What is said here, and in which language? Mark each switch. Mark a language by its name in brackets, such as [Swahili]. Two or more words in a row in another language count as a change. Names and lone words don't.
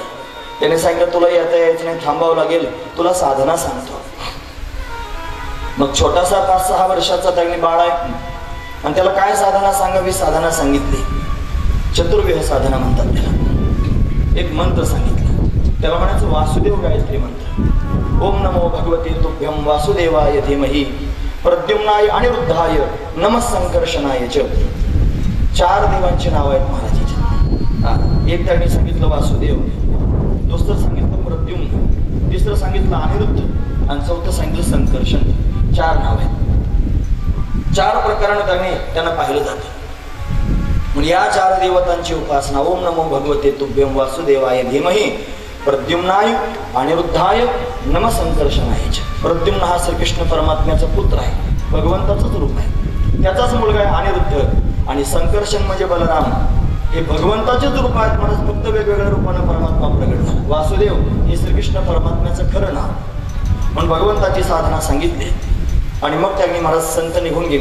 [Marathi] त्याने सांगितलं तुला येता यायचं नाही, थांबावं लागेल, तुला साधना सांगतो. मग छोटासा 5-6 वर्षाचा त्यांनी बाळ आहे आणि त्याला काय साधना सांगावी, साधना सांगितली. चतुर्विह साधना म्हणतात त्याला. एक मंत्र सांगितला, त्याला म्हणायचं वासुदेव गायत्री मंत्र. [Sanskrit] ओम नमो भगवते तुभ्यं वासुदेवाय धीमहि प्रद्युम्नाय अनिरुद्धाय नमः संकर्षणाय च. [Marathi] 4 देवांची नाव आहेत महाराजांची. एक त्यांनी सांगितलं वासुदेव, दुसरं सांगितलं प्रद्युम्न, तिसरं सांगितलं अनिरुद्ध आणि चौथं सांगितलं संकर्षण. 4 नाव आहेत. 4 प्रकाराने त्यांना पाहिलं जातं. म्हणजे या 4 देवतांची उपासना. [Sanskrit] ओम नमो भगवते तुभ्यं वासुदेवाय धीमहि प्रद्युम्नाय अनिरुद्धाय नमः संकर्षणाय च. [Marathi] प्रद्युम्न हा श्रीकृष्ण परमात्म्याचा पुत्र आहे, भगवंताचाच रूप आहे, त्याचाच मुलगा आहे अनिरुद्ध. आणि संकर्षण म्हणजे बलराम. हे भगवंताचेच रूप आहेत महाराज, फक्त वेगवेगळ्या रूपाने परमात्मा प्रगट झाला. वासुदेव हे श्रीकृष्ण परमात्म्याचं खरं नाव. म्हणून भगवंताची साधना सांगितली आणि मग त्यांनी महाराज संत निघून गेले.